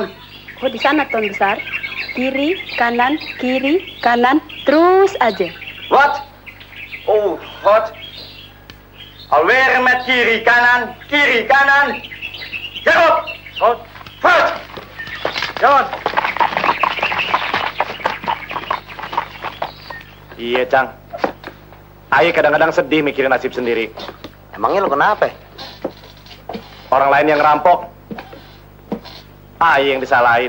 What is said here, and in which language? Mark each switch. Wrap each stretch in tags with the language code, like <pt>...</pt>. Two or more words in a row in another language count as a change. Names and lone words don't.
<id>Oh, di sana, Tuan Besar. Kiri, kanan, terus aja.</id> <nl>Wat? Oh, God. Alweer met</nl> <id>kiri, kanan. Jalan.</id> <nl>Goed. Vooruit.</nl> <id>Jalan. Iya, Cang. Ayah kadang-kadang sedih mikirin nasib sendiri. Emangnya lu kenapa? Orang lain yang ngerampok, Ayah yang disalahin.</id>